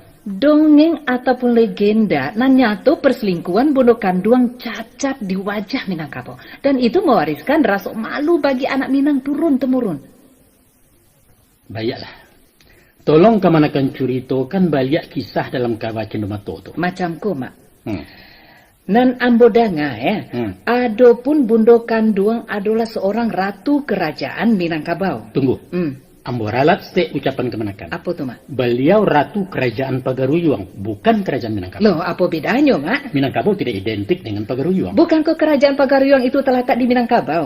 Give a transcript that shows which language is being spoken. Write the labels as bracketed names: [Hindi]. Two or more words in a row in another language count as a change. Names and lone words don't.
[Indonesian] Dongeng ataupun legenda, nanyatu perselingkuhan Bondo Kanduang cacat di wajah Minangkabau. Dan itu mewariskan rasa malu bagi anak Minang turun-temurun. Baiklah. Tolong kemanakan ceritakan banyak kisah dalam kabar Cendomato itu. Macamku, Mak. Nan Ambodanga adapun Bundo Kanduang adalah seorang ratu kerajaan Minangkabau. Tunggu. [Minangkabau] Ambo ralat stek ucapan kemenakan. [Indonesian] Apa tuh, Mak? Beliau ratu kerajaan Pagaruyuang, bukan kerajaan Minangkabau. Loh, apa bedanya, Mak? Minangkabau tidak identik dengan Pagaruyuang. Bukan kok kerajaan Pagaruyuang itu terletak di Minangkabau?